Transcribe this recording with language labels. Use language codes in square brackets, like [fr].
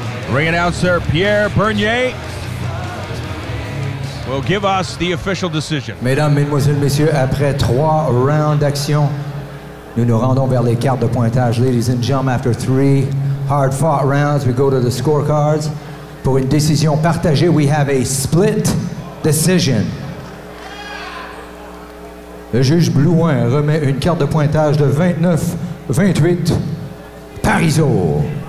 [en] Ring announcer Pierre Bernier will give us the official decision. [fr] Mesdames, Mesdemoiselles, Messieurs, après 3 rounds d'action, nous nous rendons vers les cartes de pointage. [en] Ladies and gentlemen, after 3 hard-fought rounds, we go to the scorecards. [fr] Pour une décision partagée, [en] we have a split decision. [fr] Le juge Blouin remet une carte de pointage de 29-28, Pariseau.